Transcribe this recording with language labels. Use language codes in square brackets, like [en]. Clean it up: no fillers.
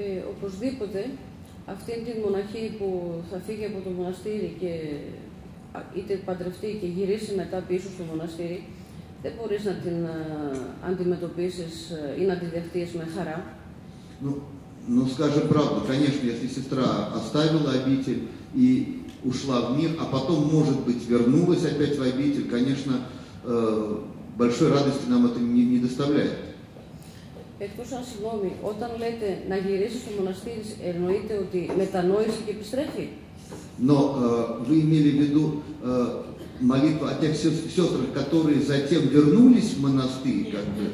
[el] Οπωσδήποτε, αυτή την μοναχή που θα φύγει από το μοναστήρι και είτε παντρευτεί και γυρίσει μετά πίσω στο μοναστήρι, δεν μπορείς να την αντιμετωπίσεις ή να τη δεχτείς με χαρά. [ru] Ну, скажем правду, конечно, если сестра оставила обитель и ушла в мир, а потом, может быть, вернулась опять в обитель, конечно, большой радости нам это не доставляет. [el] Εκτός αν, συγγνώμη, όταν λέτε να γυρίσει στο μοναστήρι, εννοείται ότι μετανόησε και επιστρέφει. [ru] Но вы имели в виду молитву о тех сестрах, которые затем вернулись в монастырь, как бы?